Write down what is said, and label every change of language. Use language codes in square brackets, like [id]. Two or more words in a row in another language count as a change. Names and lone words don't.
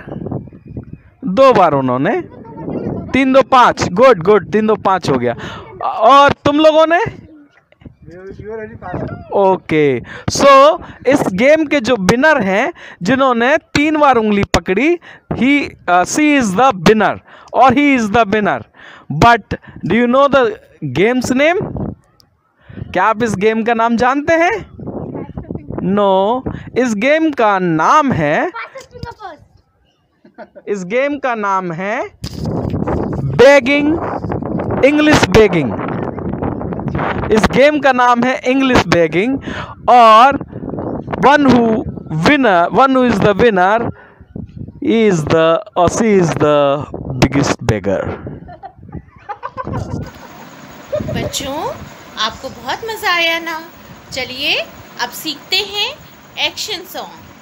[hi] 2 बार उन्होंने। 3, 2, 5। गुड। 3, 2, 5 हो गया। और तुम लोगों ने? ओके। सो इस गेम के जो विनर हैं, जिन्होंने 3 बार उंगली पकड़ी, [en] she is the winner [hi] और [en] he is the winner. but do you know the game's name? [hi] क्या आप इस गेम का नाम जानते हैं? नो, इस गेम का नाम है बेगिंग, [en] English begging. [hi] इस गेम का नाम है [en] English begging. और one who is the winner is or she is the biggest beggar. [hi] बच्चों, आपको बहुत मजा आया ना? चलिए अब सीखते हैं [en] action song.